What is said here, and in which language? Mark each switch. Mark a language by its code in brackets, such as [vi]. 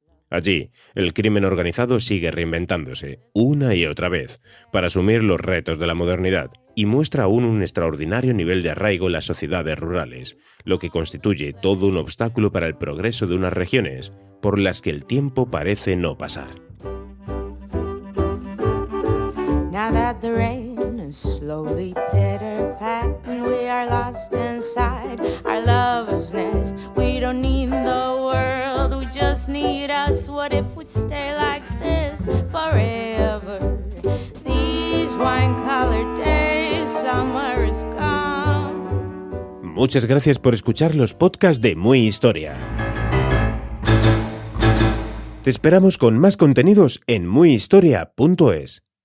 [es] Allí, el crimen organizado sigue reinventándose, una y otra vez, para asumir los retos de la modernidad, y muestra aún un extraordinario nivel de arraigo en las sociedades rurales, lo que constituye todo un obstáculo para el progreso de unas regiones, por las que el tiempo parece no pasar. [en] Now that the rain is slowly pitter-patting, we are lost inside our lover's nest. We don't need the world, we just need us. What if we'd stay like this forever? These wine-colored days, summer is gone. [es] Muchas gracias por escuchar los podcasts de Muy Historia. Te esperamos con más contenidos en muyhistoria.es.